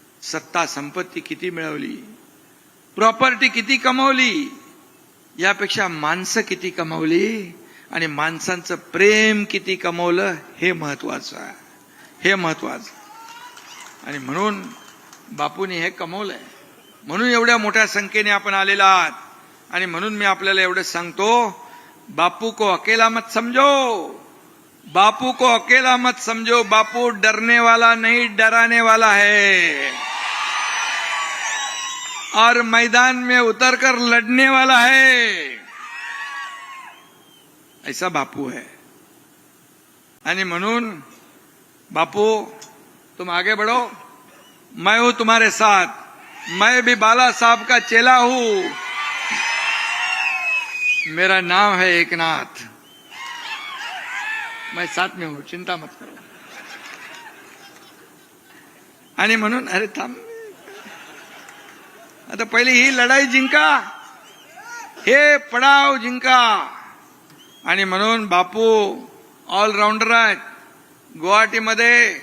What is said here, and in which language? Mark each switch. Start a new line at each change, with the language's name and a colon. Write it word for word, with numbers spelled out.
Marathi: सत्ता संपत्ती किती मिळवली, प्रॉपर्टी किती कमवली, यापेक्षा माणसं किती कमवली आणि माणसांचं प्रेम किती कमवलं हे महत्वाचं आहे, हे महत्वाचं. आणि म्हणून बापूंनी हे कमवलंय, म्हणून एवढ्या मोठ्या संख्येने आपण आलेला आहात. आणि म्हणून मी आपल्याला एवढं सांगतो,
Hindi: बापू को अकेला मत समझो, बापू को अकेला मत समझो. बापू डरने वाला नहीं, डराने वाला है, और मैदान में उतरकर लड़ने वाला है. ऐसा बापू है.
Marathi: आणि म्हणून
Hindi: बापू तुम आगे बढ़ो, मैं हूं तुम्हारे साथ, मैं भी बाला साहब का चेला हूं, मेरा नाम है एकनाथ, मैं साथ में हूं, चिंता मत करो.
Marathi: आणि म्हणून अरे थांब, आता पहिले ही लढाई जिंका, हे पडाव जिंका. आणि म्हणून बापू ऑलराऊंडर आहेत. गुवाहाटीमध्ये